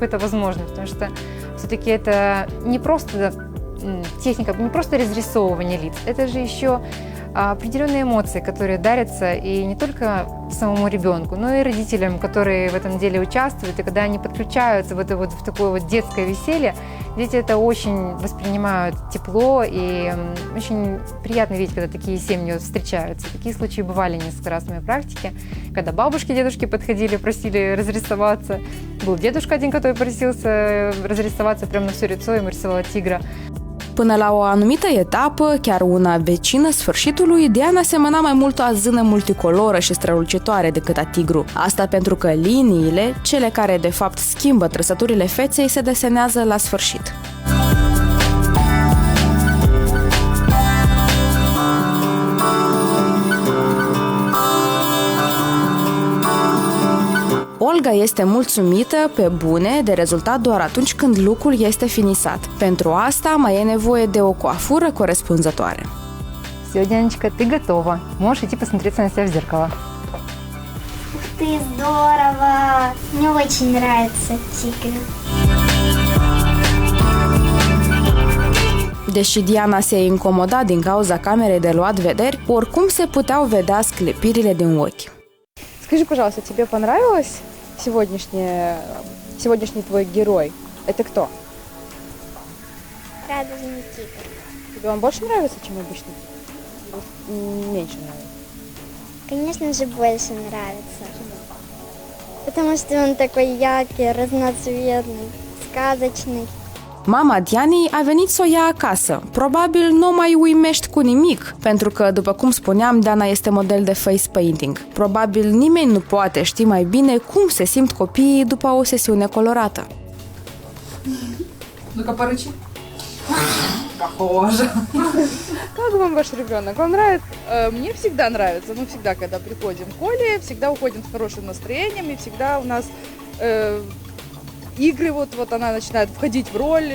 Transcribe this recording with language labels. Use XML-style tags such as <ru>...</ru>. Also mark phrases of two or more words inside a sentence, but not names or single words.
<ru>это возможно, потому что все-таки это не просто техника, не просто разрисовывание лиц, это же еще определенные эмоции, которые дарятся и не только самому ребенку, но и родителям, которые в этом деле участвуют, и когда они подключаются в такое вот детское веселье, дети это очень воспринимают тепло, и очень приятно видеть, когда такие семьи встречаются. Такие случаи бывали несколько раз в моей практике, когда бабушки, дедушки подходили, просили разрисоваться. Был дедушка один, который просился разрисоваться прямо на все лицо, ему рисовала тигра.</ru> <ro>Până la o anumită etapă, chiar una vecină sfârșitului, Diana semăna mai mult o azână multicoloră și strălucitoare decât a tigru. Asta pentru că liniile, cele care de fapt schimbă trăsăturile feței, se desenează la sfârșit. Olga este mulțumită pe bune de rezultat doar atunci când lucrul este finisat. Pentru asta mai e nevoie de o coafură corespunzătoare.</ro> <ru>Все, Дяночка, ты готова. Можешь идти посмотреться на себя в зеркало. Ух ты, здорово! Мне очень нравится тигр.</ru> <ro>Deși Diana se incomoda din cauza camerei de luat vederi, oricum se puteau vedea sclipirile din ochi.</ro> <ru>Скажи, пожалуйста, тебе понравилось сегодняшний твой герой? Это кто? Радужный тигр. Тебе он больше нравится, чем обычный? Меньше нравится? Конечно же, больше нравится. Потому что он такой яркий, разноцветный, сказочный.</ru> <ro>Mama Dianei a venit să o ia acasă. Probabil nu o mai uimești cu nimic, pentru că, după cum spuneam, Diana este model de</ro> <en>face painting.</en> <ro>Probabil nimeni nu poate ști mai bine cum se simt copiii după o sesiune colorată.</ro> <ru>Ну-ка, порычи. Похоже. Как вам ваш ребенок? Он нравится? Мне всегда нравится. Мы всегда, когда приходим к Оле, всегда уходим с хорошим настроением, и всегда у нас игры, вот она начинает входить в роль.</ru>